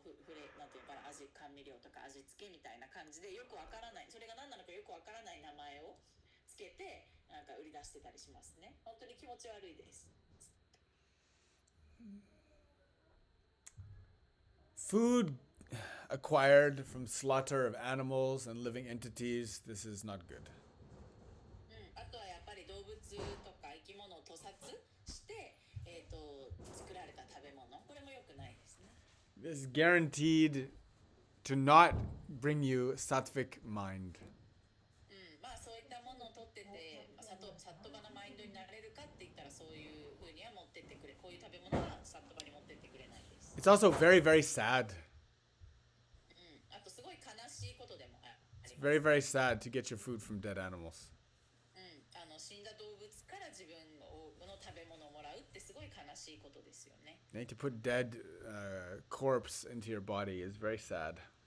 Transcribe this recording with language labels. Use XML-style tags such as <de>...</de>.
<ja>レなんていうかな、味甘味料とか味付けみたいな感じでよくわからない、それが何なのかよくわからない名前をつけて売り出してたりしますね。本当に気持ち悪いです。</ja> <en>Food acquired from slaughter of animals and living entities, this is not good.</en> <ja>あとはやっぱり動物とか生き物を屠殺して、作られた食べ物、これも良くないですね。</ja> <en>This is guaranteed to not bring you sattvic mind.</en> <ja>そういったものを取ってて、サットバナマインドになれるかって言ったらそういう風には持ってってくれ、こういう食べ物はサットバに持ってってくれないです。</ja> <en>It's also very, very sad.</en> <ja>あとすごい悲しいことでもあります。</ja> <en>It's very, very sad to get your food from dead animals.</en> <ja>死んだ動物から自分の食べ物をもらうってすごい悲しいことですよね。</ja> <en>To put dead corpse into your body is very sad.</en>